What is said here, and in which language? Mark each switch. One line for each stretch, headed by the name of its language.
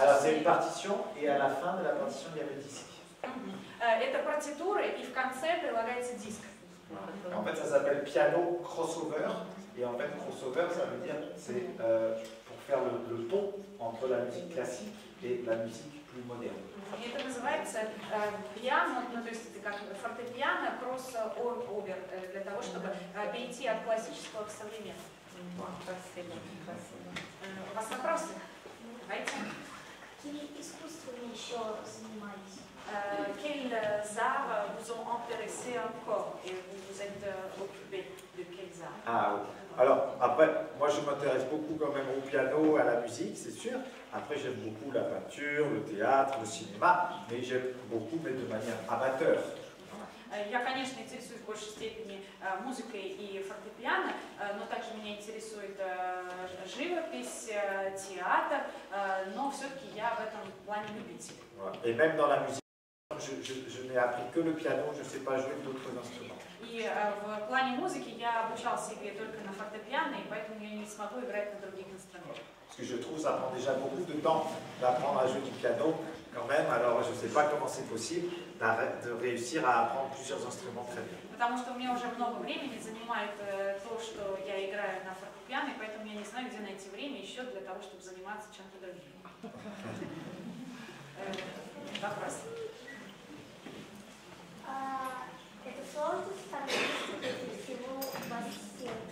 French: Alors c'est une partition et à la fin de la partition il y a le disque.
Russian: Это партитура и в конце прилагается диск.
French: En fait ça s'appelle piano crossover et en fait crossover ça veut dire c'est pour faire le pont entre la musique classique et la musique plus moderne.
Russian: Это называется пиано, ну то есть это как фортепиано кросс-овер, для того, чтобы перейти от классического к современному. Спасибо, спасибо. У вас вопросы? Давайте. Какими искусствами еще занимались?
French: Quels arts vous ont intéressé encore et vous vous êtes occupé de quels arts? Ah oui. Alors après, moi je m'intéresse beaucoup quand même au piano, à la musique, c'est sûr. Après j'aime beaucoup la peinture, le théâtre, le cinéma, mais j'aime beaucoup, mais de manière amateur.
Russian: Я, конечно, интересуюсь в большей степени музыкой и фортепиано, но также меня интересует живопись, театр, но все-таки я в этом плане любитель.
French: Et même dans la musique, je n'ai appris que le piano, je ne sais pas jouer d'autres instruments.
Russian: И в плане музыки я обучался игре только на фортепиано, и поэтому я не смогу играть на других инструментах.
French: Parce que je trouve que ça prend déjà beaucoup de temps d'apprendre à jouer du piano quand même, alors je ne sais pas comment c'est possible de réussir à apprendre plusieurs instruments très bien.
Russian: Потому что у меня уже много времени занимает то, что я играю на фортепиано, и поэтому я не знаю, где найти время еще для того, чтобы заниматься чем-то другим. Вопрос. Это сложно составлять всего у вас 7?